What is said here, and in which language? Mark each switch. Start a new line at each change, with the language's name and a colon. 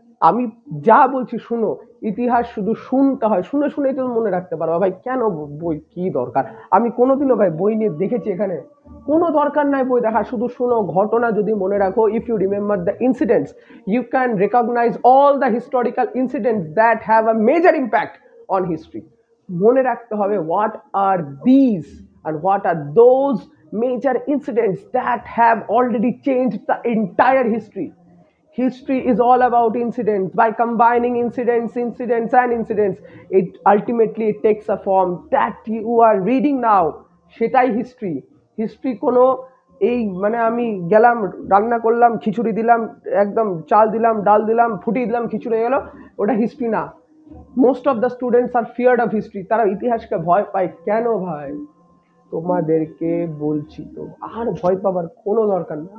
Bangla: আমি যা বলছি শুনো। ইতিহাস শুধু শুনতে হয়, শুনে শুনেই তো মনে রাখতে পারবা ভাই। কেন বই কি দরকার? আমি কোনোদিনও ভাই বই নিয়ে দেখেছি এখানে? কোনো দরকার নাই বই দেখা, শুধু শুনো। ঘটনা যদি মনে রাখো,
English: If you remember the incidents, you can recognise all the historical incidents that have a major impact on history.
Bangla: মনে রাখতে হবে
English: What are this and what are those major incidents that have already changed the entire history. History is all about incidents. By combining incidents and incidents, it ultimately takes a form that you are reading now.
Bangla: সেটাই history. History কোনো এই মানে আমি গেলাম, রান্না করলাম, খিচুড়ি দিলাম, একদম চাল দিলাম, ডাল দিলাম, ফুটিয়ে দিলাম, খিচুড়ি হয়ে গেল, ওটা হিস্ট্রি না।
English: Most of the students are feared of history.
Bangla: তারা ইতিহাসকে ভয় পায় কেন ভাই? তোমাদেরকে বলছি তো, আর ভয় পাবার কোনো দরকার নেই।